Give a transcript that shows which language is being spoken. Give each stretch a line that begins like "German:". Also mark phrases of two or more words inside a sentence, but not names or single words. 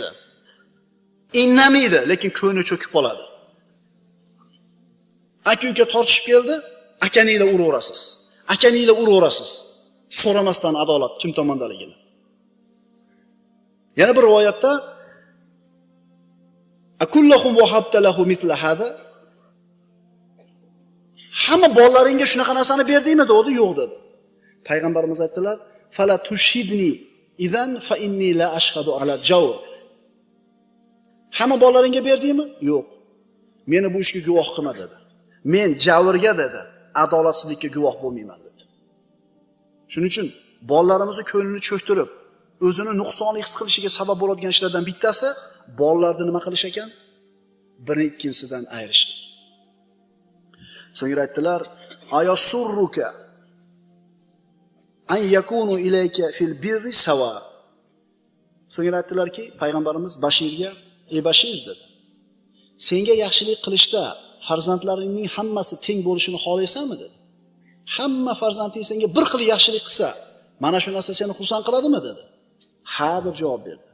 Uzbek: Innamaydi, lekin ko'ngli cho'kib qoladi. Aka-uka tortishib keldi, akaninglar uraverasiz. Akaninglar uraverasiz. So'ramasdan adolat kim tomondaligini. Yana bir rivoyatda
Arabic: أكلهم وهبت له مثل هذا.
Uzbek: Hamma bolalaringga shunaqa narsani berdingmi dedi, yo'q dedi. Payg'ambarimiz aytdilar:
Arabic: "فلا تشهدني إذا فإني لا أشهد على جور."
Uzbek: Hamma bolalaringga berdingmi? Yo'q. Meni bu ishga guvoh qilma dedi. Men javrga dedi, adolatsizlikka guvoh bo'lmayman dedi. Shuning uchun bolalarimizni ko'nglini cho'ktirib, o'zini nuqsonli his qilishiga sabab bo'ladigan ishlardan bittasi bolalarni nima qilish ekan? Birini ikkinchisidan ayirishlik. So'ngra aytdilar:
Arabic: "أيسرك أن يكونوا إليك في البر سواء."
Uzbek: So'ngra aytdilarki, payg'ambarimiz Bashirga: "Ey Bashir," dedi. "Senga yaxshilik qilishda farzandlaringning hammasi teng bo'lishini xohlaysanmi?" dedi. "Hamma farzanding senga bir xil yaxshilik qilsa, mana shu narsa seni xursand qiladimi?" dedi. "Ha" deb javob berdi.